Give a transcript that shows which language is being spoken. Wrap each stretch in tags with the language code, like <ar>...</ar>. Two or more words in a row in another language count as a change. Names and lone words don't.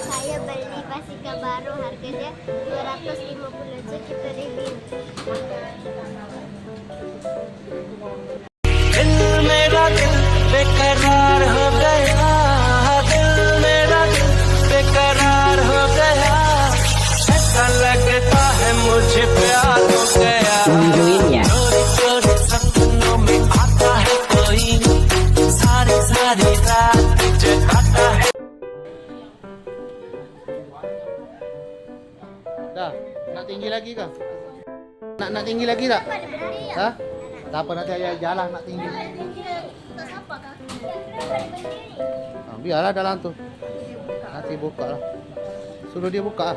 <ms>dia beli basikal baru harganya 250 aja kita review.</ms> <hi>बेकरार हो गया दिल मेरा दिल बेकरार हो गया ऐसा लगता है मुझे प्यार हो गया चोरी चोरी सपनों में आता है कोई सारी सारी रात जगाता है.</hi> <ms>Dah, nak tinggi lagi ke? Nak tinggi lagi tak? Ha? Tak apa, nanti ayah jalan nak tinggi. Biarlah dalam tu. Nanti buka lah. Suruh dia buka lah.</ms>